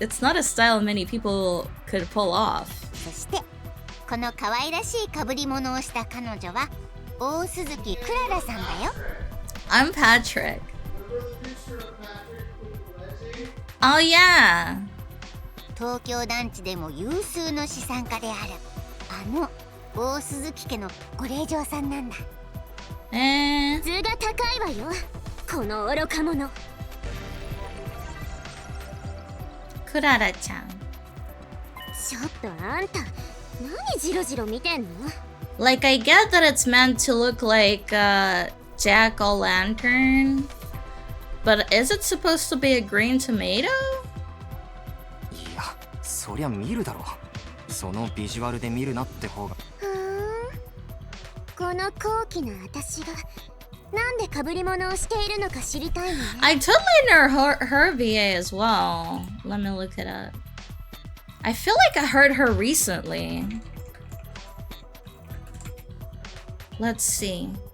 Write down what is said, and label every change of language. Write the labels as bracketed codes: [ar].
[en] It's not a style many people could pull off. [ja] そしてこの可愛らしい被り物をした彼女は大鈴木クララさんだよ。 [en] I'm Patrick. Oh yeah. [ja] 東京団地でも有数の資産家である大鈴木家のご令嬢さんなんだ。図が高いわよ、この愚か者。クララちゃん。ちょっとあんた、何ジロジロ見てんの？ [en] Like, I get that it's meant to look like Jack-o'-lantern, but is it supposed to be a green tomato? [ja] いや、そりゃ見るだろ。そのビジュアルで見るなって方が。この高貴な私がなんで被り物をしているのか知りたいのね。 [en] I totally know her VA as well. Let me look it up. I feel like I heard her recently. Let's see.